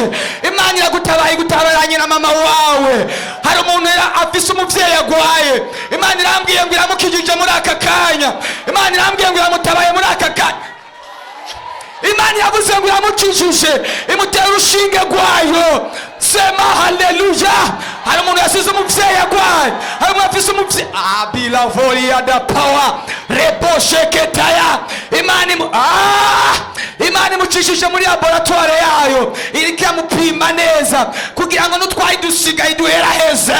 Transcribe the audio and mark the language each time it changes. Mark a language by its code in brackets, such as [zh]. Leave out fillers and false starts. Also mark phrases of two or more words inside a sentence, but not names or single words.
[rn] Imana iragutabaye, igutabaranye na mama wawe. Hari umuntu afise umuvyeyi agwaye, Imana irambwiye ngo iramukijije muri aka kanya. Imana irambwiye ngo iramutabaye muri aka kanya. Imana yavuze ngo iramukijije, imutera urushinge rwayo. Sema haleluya. Hari umuntu yasize umuvyeyi agwaye, hari umuntu afise umuvyeyi abila volia da power rebo sheketaya. Imana imucishije muri laboratoire yayo, iriko yamupima neza kugira ngo nutwaye dusigaye duhera heze.